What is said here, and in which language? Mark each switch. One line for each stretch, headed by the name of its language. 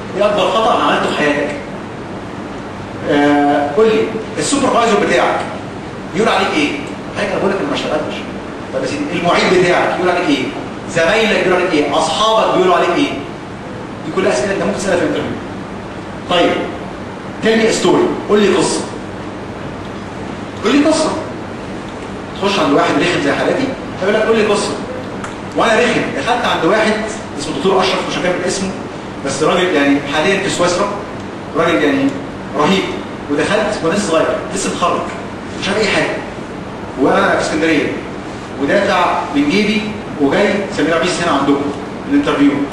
Arabic: ايه اكبر خطأ عملته في حياتك؟ قول لي. السوبرفايزر بتاعك بيقول عليك ايه؟ حاجه انا بقول لك انا ما اشتغلتش. طب يا سيدي المعيد بتاعك بيقول عليك ايه؟ زمايلك بيقولوا عليك ايه؟ اصحابك بيقولوا عليك ايه؟ دي كلها اسئله انت ممكن تسالها في الانترفيو.
English: طيب tell me a story.
Arabic: قول لي قصه. قول لي قصه. تخش عند واحد رخم زي حالاتي يقول لك قول لي قصه. وانا رخم دخلت عند واحد اسمه دكتور اشرف، مش هكمل اسمه، بس راجل يعني حاليا في سويسرا، راجل يعني رهيب. ودخلت وانا لسه صغير لسه متخرج مش عارف اي حاجه، وانا في اسكندريه ودافع من جيبي وجاي سمير عبيس هنا عندكم الانترفيو.